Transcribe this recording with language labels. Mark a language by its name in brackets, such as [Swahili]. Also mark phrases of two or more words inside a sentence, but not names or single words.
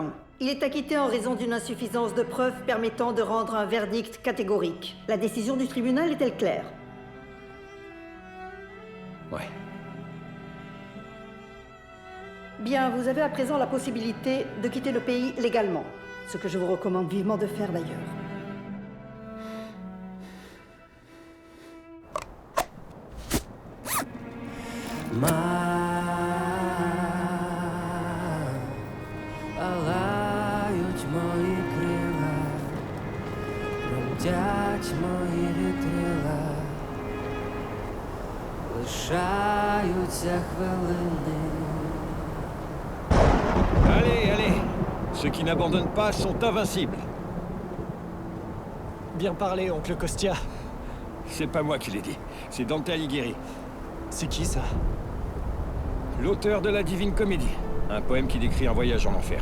[French] Il est acquitté en raison d'une insuffisance de preuves permettant de rendre un verdict catégorique. La décision du tribunal est-elle claire? Ouais. Bien, vous avez à présent la possibilité de quitter le pays légalement, ce que je vous recommande vivement de faire d'ailleurs. [Ukrainian] Палають мої крила, тремтять мої вітрила, лишаються хвилини. [French] Allez, allez. Ceux qui n'abandonnent pas sont invincibles. Bien parlé, oncle Kostia. C'est pas moi qui l'ai dit, c'est Dante Alighieri, C'est qui ça? l'auteur de la Divine Comédie. Un poème qui décrit un voyage en enfer.